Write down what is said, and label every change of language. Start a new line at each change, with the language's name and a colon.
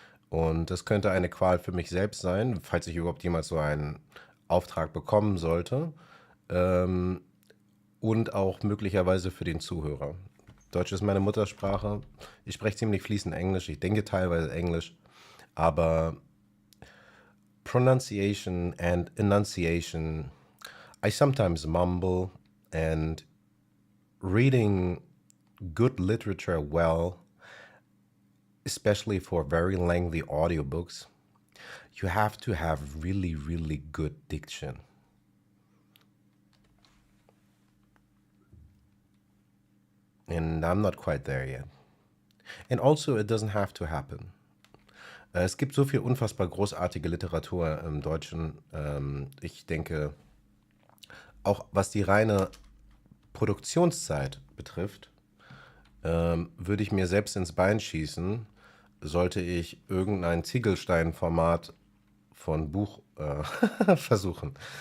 German: Und das könnte eine Qual für mich selbst sein, falls ich überhaupt jemals so einen Auftrag bekommen sollte. Und auch möglicherweise für den Zuhörer. Deutsch ist meine Muttersprache. Ich spreche ziemlich fließend Englisch. Ich denke teilweise Englisch.
English: Aber pronunciation and enunciation, I sometimes mumble, and reading good literature well, especially for very lengthy audiobooks, you have to have really, really good diction. And I'm not quite there yet. And also, it doesn't have to happen.
German: Es gibt so viel unfassbar großartige Literatur im Deutschen. Ich denke, auch was die reine Produktionszeit betrifft, würde ich mir selbst ins Bein schießen, sollte ich irgendein Ziegelstein-Format von Buch versuchen.